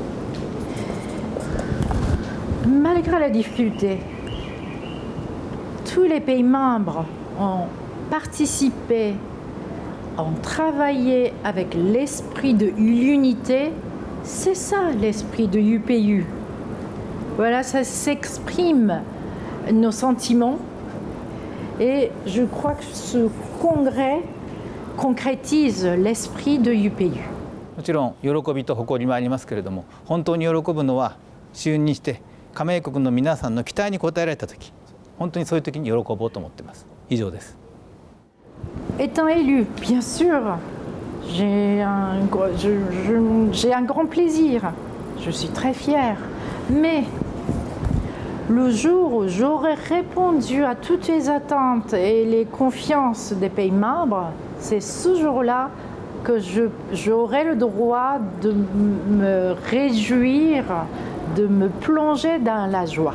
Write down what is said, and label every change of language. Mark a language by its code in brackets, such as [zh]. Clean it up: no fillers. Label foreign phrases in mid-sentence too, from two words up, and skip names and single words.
[fr] Malgré la difficulté, tous les pays membres ont participé, ont travaillé avec l'esprit de l'unité. C'est ça l'esprit de UPU. Voilà, ça s'exprime nos sentiments. Et je crois que ce congrès concrétise l'esprit de UPU. [ja] もちろん喜びと誇りもありますけれども、本当に喜ぶのは就任して加盟国の皆さんの期待に応えられた時、本当にそういう時に喜ぼうと思っています。以上です。 [fr] Étant élu, bien sûr, j'ai un grand plaisir. Je suis très fière. Mais le jour où j'aurai répondu à toutes les attentes et les confiances des pays membres, c'est ce jour-là que j'aurai le droit de me réjouir, de me plonger dans la joie.